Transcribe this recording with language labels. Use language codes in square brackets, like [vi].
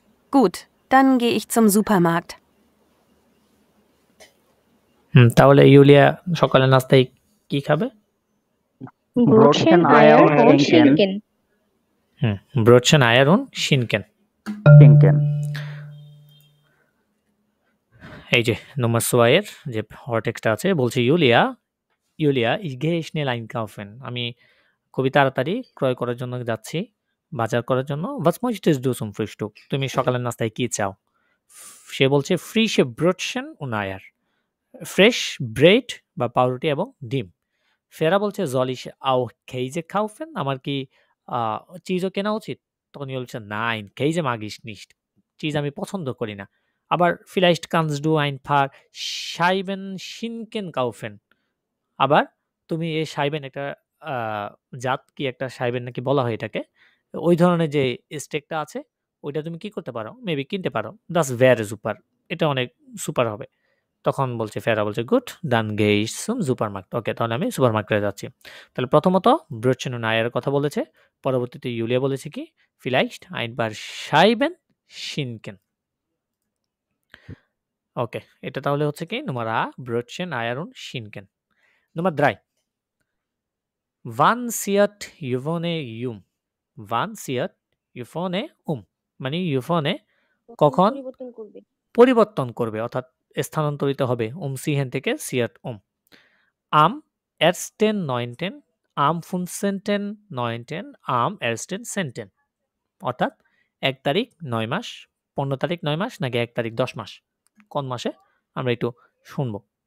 [de] Gut, dann gehe ich zum Supermarkt. [bn] তাহলে ইউলিয়া সকালে নাস্তায় কি খাবে? [de] Brötchen, Eier und Schinken. Brötchen, Eier und Schinken. [bn] এই যে Nummer 2 এর যে হরটেক্সটা আছে বলছে ইউলিয়া [de] ich gehe schnell einkaufen. [bn] আমি খুবই তাড়াতাড়ি ক্রয় করার জন্য যাচ্ছি, বাজার করার জন্য। [de] Was möchtest du zum Frühstück? [bn] তুমি সকালের নাস্তায় কি চাও? সে বলছে [de] frische Brötchen und Eier. [bn] Fresh bread বা পাউরুটি এবং ডিম। ফেরা বলছে [de] soll ich auch Käse kaufen? [bn] আমার কি চিজও কেনা উচিত? তখন ইয়ে বলছে [de] nein, Käse mag ich nicht. [bn] Cheese আমি পছন্দ করি না। আবার [de] vielleicht kannst du ein paar Scheiben Schinken kaufen. [bn] আবার তুমি এই Scheiben একটা জাত কি একটা Scheiben নাকি বলা হয় এটাকে। ওই ধরনের যে স্টেকটা আছে ওইটা তুমি কি করতে পারো? মেবি কিনতে পারো। [de] Das wäre super. [bn] এটা অনেক সুপার হবে। তখন বলছে ফেরা বলছে good [de] dann gehe ich zum Supermarkt. [bn] ওকে, তাহলে আমি সুপারমার্কেটে যাচ্ছি। তাহলে প্রথমত [de] Brötchen und Eier [bn] কথা বলেছে, পরবর্তীতে ইউলিয়া বলেছে কি [de] vielleicht ein paar Scheiben Schinken. [bn] ওকে, এটা তাহলে হচ্ছে কি Nummer A [de] Brötchen, Eier und Schinken. Nummer 3 Wann zieht Yvonne um? Wann zieht Yvonne um? [bn] মানে Yvonne কখন পরিবর্তন করবে অর্থাৎ স্থানান্তরিত হবে umziehen থেকে [de] zieht um. Am 1.9. am 15.9. am 1.10. [bn] অর্থাৎ 1 তারিখ 9 মাস, 15 তারিখ 9 মাস নাকি 1 তারিখ 10 মাস, কোন মাসে আমরা একটু শুনবো।